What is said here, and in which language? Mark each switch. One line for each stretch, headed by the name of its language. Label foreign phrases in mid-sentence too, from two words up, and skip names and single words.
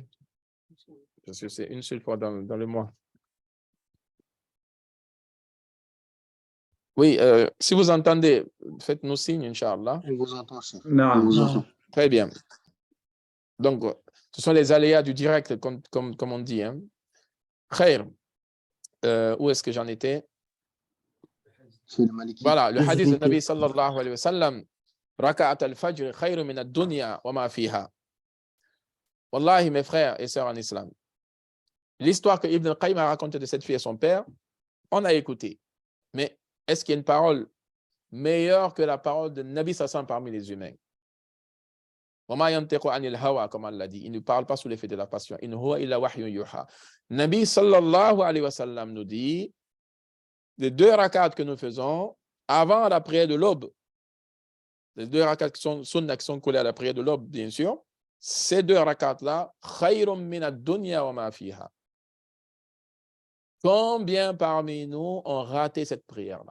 French: Parce que c'est une seule fois dans le mois. Oui, si vous entendez, faites-nous signe,
Arabic: إن شاء الله.
French: On vous entend, Cheikh. Non. On vous entend. Très bien. Donc, ce sont les aléas du direct, comme on dit. Hein. Khair. Où est-ce que j'en étais? C'est le Maliki. Voilà, le hadith de
Arabic: نبي صلى الله عليه وسلم ركعتا الفجر خير من الدنيا وما فيها.
French: Wallahi, mes frères et sœurs en islam, l'histoire que Ibn al-Qayyim a racontée de cette fille et son père, on a écouté. Mais est-ce qu'il y a une parole meilleure que la parole de Nabi Sassan parmi les humains? Comme Allah dit, il ne parle pas sous l'effet de la passion.
Arabic: إن هو إلا وحي يوحى. نبي صلى الله عليه وسلم
French: nous dit, les 2 rakats que nous faisons avant la prière de l'aube, les 2 rakats qui sont sunnah, qui sont collés à la prière de l'aube, bien sûr, ces 2 rakats-là,
Arabic: خير من الدنيا وما فيها.
French: Combien parmi nous ont raté cette prière-là?